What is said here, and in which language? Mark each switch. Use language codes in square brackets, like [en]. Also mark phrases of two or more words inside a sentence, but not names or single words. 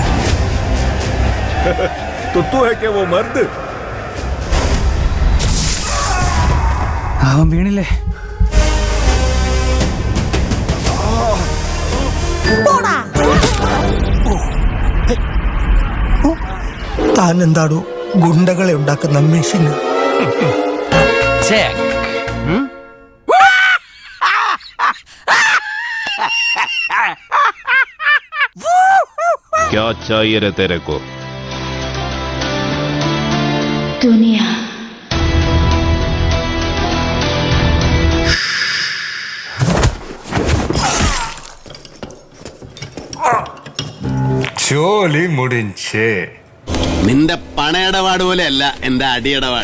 [ml] അവൻ വീണില്ലേ? താൻ എന്താടോ ഗുണ്ടകളെ ഉണ്ടാക്കുന്ന മെഷീന്? [hi] क्या चाहिए रे तेरे को? दुनिया। [ml] ജോലി മുടിഞ്ചേ. നിന്റെ പണയിടപാട് പോലെയല്ല എന്റെ അടിയിടപാട്.